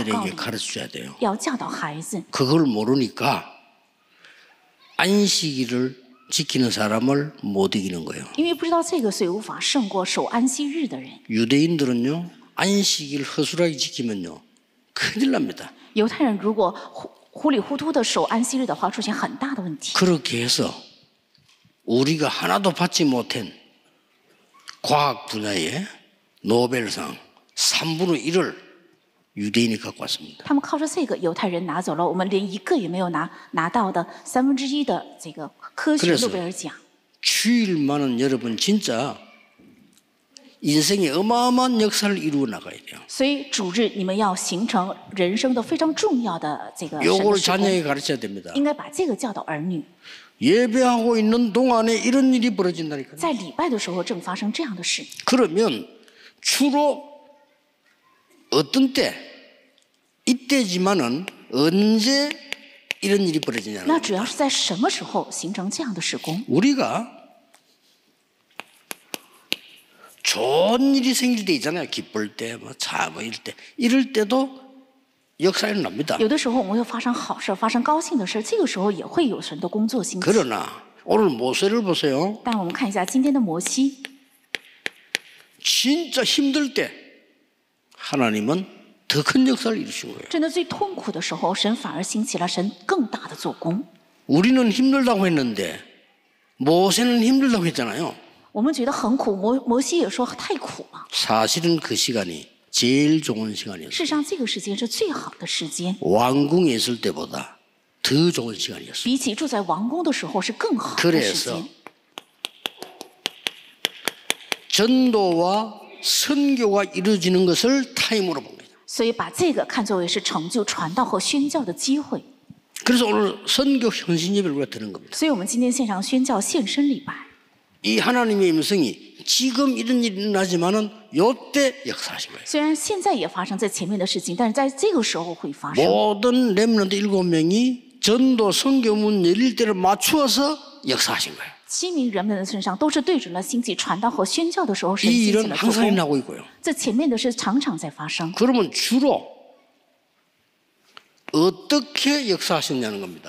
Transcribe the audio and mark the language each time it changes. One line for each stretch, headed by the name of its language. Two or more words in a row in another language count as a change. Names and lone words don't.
Korean: 아이들에게
Chinese: 里，
Korean: 가르쳐줘야 돼요.
Chinese: 要教导孩子。
Korean: 그걸 모르니까 안식일을 지키는 사람을 못 이기는 거예요.
Chinese: 因为不知道这个，所以无法胜过守安息日的人。
Korean: 유대인들은요. 안식일 허술하게 지키면요. 큰일 납니다.
Chinese: 犹太人如果糊里糊涂的守安息日的话，出现很大的问题。
Korean: 그렇게 해서 우리가 하나도 받지 못한 과학 분야에 노벨상 3분의 1을 유대인이 갖고 왔습니다.
Chinese: 他们靠着这个，犹太人拿走了我们连一个也没有拿到的1/3的这个科学诺贝尔奖。
Korean: 주일만은 여러분 진짜 인생의 어마어마한 역사를 이루어 나가야 돼요.
Chinese: 所以主日你们要形成人生的非常重要的这个神的
Korean: 요걸
Chinese: 事工，
Korean: 자녀에게 가르쳐야 됩니다.
Chinese: 应该把这个教导儿女。
Korean: 예배하고 있는 동안에 이런 일이 벌어진다니까요.
Chinese: 在礼拜的时候正发生这样的事，
Korean: 그러면 주로 어떤 때 이때지만은 언제 이런 일이 벌어지냐는
Chinese: 那主要
Korean: 겁니다.
Chinese: 是在什么时候形成这样的事工？
Korean: 우리가 좋은 일이 생길 때 있잖아요. 기쁠 때, 뭐 이럴 때, 이럴 때도 역사 일어납니다.
Chinese: 有的时候我们会发生好事，发生高兴的事，这个时候也会有神的工作兴起。
Korean: 그러나 오늘 모세를 보세요.
Chinese: 但我们看一下今天的摩西，
Korean: 진짜 힘들 때 하나님은 더 큰 역사를 이루신 거예요.
Chinese: 真的最痛苦的时候，神反而兴起了神更大的做工。
Korean: 우리는 힘들다고 했는데 모세는 힘들다고 했잖아요.
Chinese: 我们觉得很苦，摩西也说太苦了。
Korean: 사실은 그 시간이 제일 좋은 시간이었어요.
Chinese: 事实上，这个时间是最好的时间，
Korean: 왕궁에 있을 때보다 더 좋은 시간이었어요.
Chinese: 比起住在王宫的时候是更好的时
Korean: 그래서
Chinese: 间。
Korean: 전도와 선교가 이루어지는 것을 타임으로 본 거예요.
Chinese: 所以把这个看作为是成就传道和宣教的机会。
Korean: 그래서 오늘 선교 헌신예배를 우리가 드는 겁니다.
Chinese: 所以我们今天线上宣教献身礼拜，
Korean: 이 하나님의 임성이 지금 이런 일이 일어나지만은 요때 역사하신 거예요.
Chinese: 虽然现在也发生在前面的事情，但是在这个时候会发生。
Korean: 모든 렘넌트 7명이 전도 선교문 열릴 때를 맞추어서 역사하신 거예요.
Chinese: 7 名人们的身上都是对准了兴起传道和宣教的时候，神
Korean: 이
Chinese: 兴起
Korean: 일은
Chinese: 了做
Korean: 항상
Chinese: 工。
Korean: 일어나고 있고요.
Chinese: 这前面的事常常在发生。
Korean: 그러면 주로 어떻게 역사하셨냐는 겁니다.